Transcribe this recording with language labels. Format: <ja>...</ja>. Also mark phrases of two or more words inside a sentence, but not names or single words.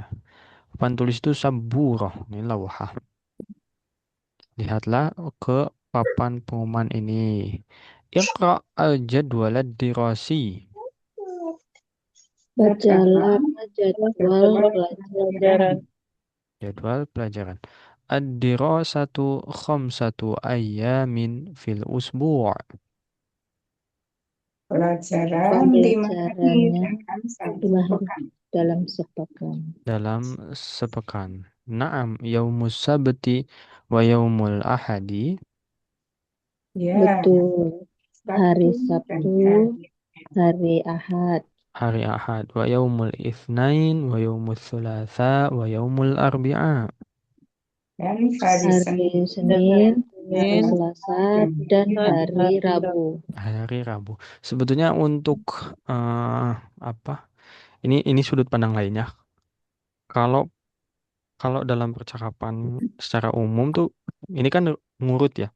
<id>Papan tulis itu saburoh, ini lawhah. Lihatlah ke papan pengumuman ini.</id> <ar>اقرأ الجدول الدراسي.</ar> <id>Bacalah jadwal pelajaran. Jadwal pelajaran.</id> <ar>الدراسة خمسة أيام في الأسبوع'.</ar> <id>pelajaran 5 hari Pelajarannya dalam satu 5 hari pekan. dalam sepekan. Dalam sepekan.</id> <ar>نعم يوم السبت ويوم الأحد.</ar> <id>Ya, Betul. Hari Sabtu dan Sabtu, hari hari Ahad, Hari Ahad.</id> <ar>ويوم الاثنين ويوم الثلاثاء ويوم الأربعاء.</ar> <id>dan hari hari Senin, Senin, hari Selasa, Selasa, dan dan hari Rabu. Hari Rabu. Sebetulnya untuk apa? Ini sudut pandang lainnya. Kalau kalau dalam percakapan secara umum tuh ini kan ngurut ya.</id>